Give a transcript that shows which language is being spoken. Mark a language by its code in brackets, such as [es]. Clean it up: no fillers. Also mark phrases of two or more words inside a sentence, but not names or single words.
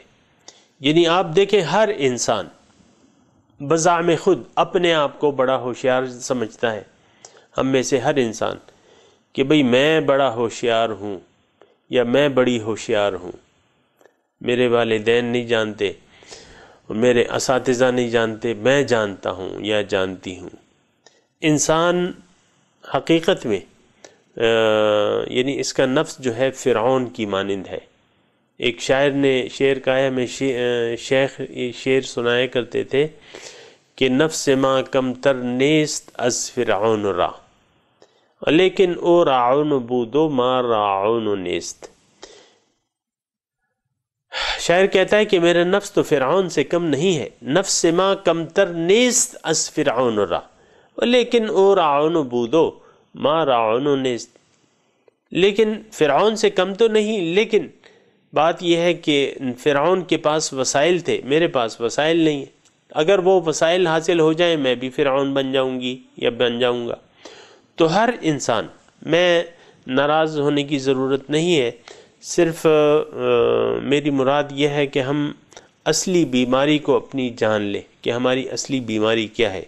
[ur] یعنی آپ دیکھیں ہر انسان بزعم خود اپنے آپ کو بڑا ہوشیار سمجھتا ہے، ہم میں سے ہر انسان، کہ بھئی میں بڑا ہوشیار ہوں یا میں بڑی ہوشیار ہوں، میرے والدین نہیں جانتے، میرے اساتذہ نہیں جانتے، میں جانتا ہوں یا جانتی ہوں۔ انسان حقیقت میں یعنی اس کا نفس جو ہے فرعون کی مانند ہے۔ ایک شاعر نے شعر کہا ہے، میں شیخ یہ شعر سنایا کرتے تھے کہ [fa] نفس ما کم تر نیست از فرعون را، لیکن او راعون بودو ما راعون نیست۔ [ur] شاعر کہتا ہے کہ میرا نفس تو فرعون سے کم نہیں ہے، [fa] نفس ما کم تر نیست از فرعون را، لیکن او راعون بودو ما راعون نیست۔ [ur] لیکن فرعون سے کم تو نہیں، لیکن بات یہ ہے کہ فرعون کے پاس وسائل تھے، میرے پاس وسائل نہیں ہیں، اگر وہ وسائل حاصل ہو جائیں میں بھی فرعون بن جاؤں گی یا بن جاؤں گا۔ تو ہر انسان، میں ناراض ہونے کی ضرورت نہیں ہے، صرف میری مراد یہ ہے کہ ہم اصلی بیماری کو اپنی جان لیں کہ ہماری اصلی بیماری کیا ہے۔